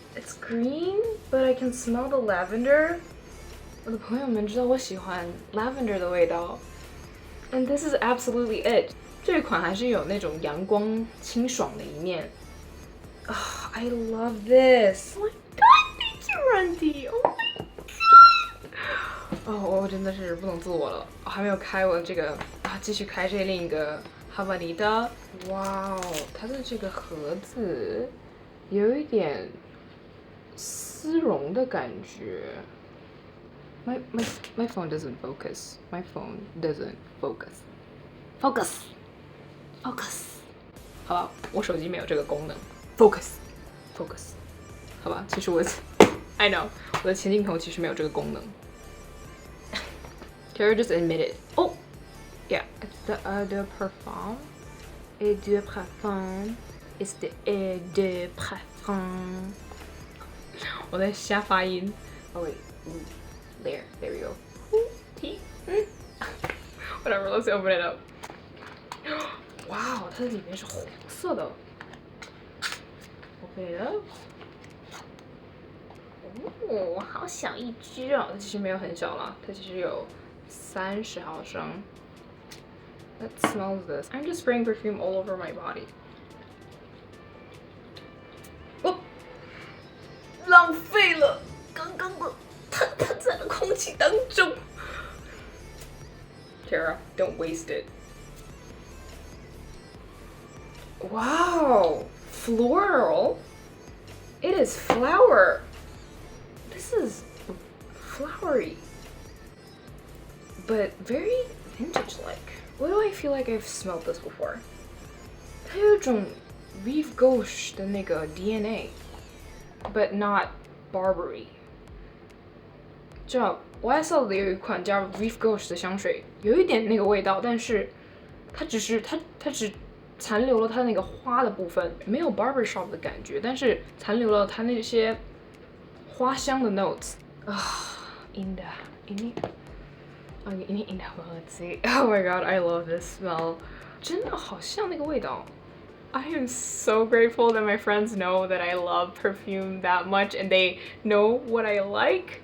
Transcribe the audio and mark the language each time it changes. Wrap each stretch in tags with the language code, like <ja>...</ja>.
<en>It's green, but I can smell the lavender.</en> <zh>我的朋友们知道我喜欢 lavender 的味道 ，</zh> <en>and this is absolutely it.</en> <zh>这款还是有那种阳光清爽的一面。</zh> <en>I love this. Oh my God, thank you, Randy. Oh my God.</en> <zh>我真的是不能自我了。我还没有开我这个继续开这另一个。Habanita， 哇哦，它的这个盒子有一点丝绒的感觉。</zh> <en>My phone doesn't focus. My phone doesn't focus. Focus.</en> <zh>好吧，我手机没有这个功能。</zh> <en>Focus.</en> <zh>好吧，其实</zh> <en>I know，</en> <zh>我的前镜头其实没有这个功能。</zh> <en>Tara just admitted. Oh. Yeah, it's the Eau de Parfum. Eau de Parfum. It's the Eau de Parfum.</en> <zh>我在瞎发音。</zh> <en>Oh wait, there we go. Whatever, let's open it up.</en> <zh>Wow, 它的里面是红色的。</zh> <en>Open it up.</en> <zh>哦，好小一支哦，它其实没有很小啦，它其实有30毫升。</zh> <en>That smells this. I'm just spraying perfume all over my body.</en> <zh>浪费了刚刚的它在了空气当中。</zh> <en>Tara, don't waste it. Wow, floral. It is flower. This is flowery, but very vintage-like. Why do I feel like I've smelled this before?</en> <zh>它有一种 Rive Gauche 的那个 DNA,</zh> <en>but not Barbary.</en> <zh>知道 YSL 的有一款叫 Rive Gauche 的香水，有一点那个味道，但是它只残留了它那个花的部分，没有 barbershop 的感觉，但是残留了它那些花香的 notes in the盒子。</zh> <en>Oh my god, I love this smell.</en> <zh>真的好像那个味道。</zh> <en>I am so grateful that my friends know that I love perfume that much and they know what I like.</en>